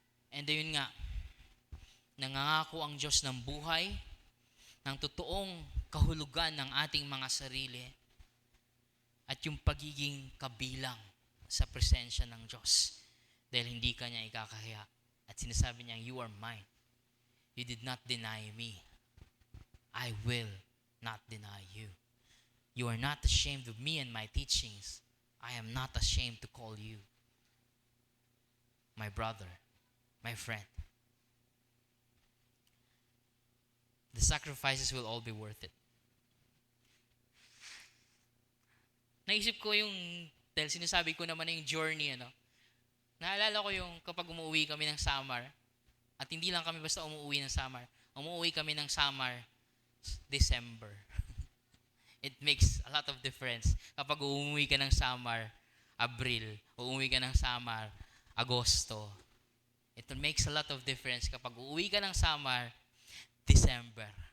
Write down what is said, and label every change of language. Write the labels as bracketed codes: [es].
[tl] And ayun nga, nangangako ang Diyos ng buhay, ng totoong kahulugan ng ating mga sarili, at yung pagiging kabilang sa presensya ng Diyos. Dahil hindi ka niya ikakahiya. At sinasabi niya, [en] you are mine. You did not deny me. I will not deny you. You are not ashamed of me and my teachings. I am not ashamed to call you my brother, my friend. The sacrifices will all be worth it. [tl] Naisip ko yung, dahil sinasabi ko naman na yung journey, naalala ko yung kapag umuwi kami ng summer, at hindi lang kami basta umuwi ng summer, umuwi kami ng summer, December. [en] It makes a lot of difference. [tl] Kapag umuwi ka ng summer, Abril, umuwi ka ng summer, Agosto. [en] It makes a lot of difference [tl] kapag uuwi ka ng [en] summer, December.